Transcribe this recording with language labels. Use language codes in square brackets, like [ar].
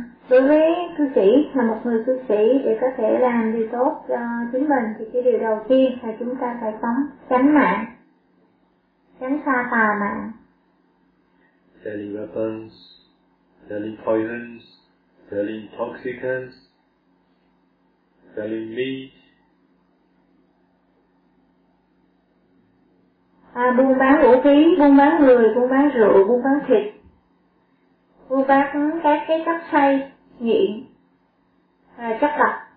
[vi] Đối với cư sĩ, là một người cư sĩ, để có thể làm điều tốt cho chính mình thì cái điều đầu tiên là chúng ta phải sống tránh mạng, tránh xa tà mạng. [en] Selling weapons, selling poisons, selling toxicants, selling meat. [vi] Buôn bán vũ khí, buôn bán người, buôn bán rượu, buôn bán thịt, buôn bán các cái chất say, nghiện, chất độc.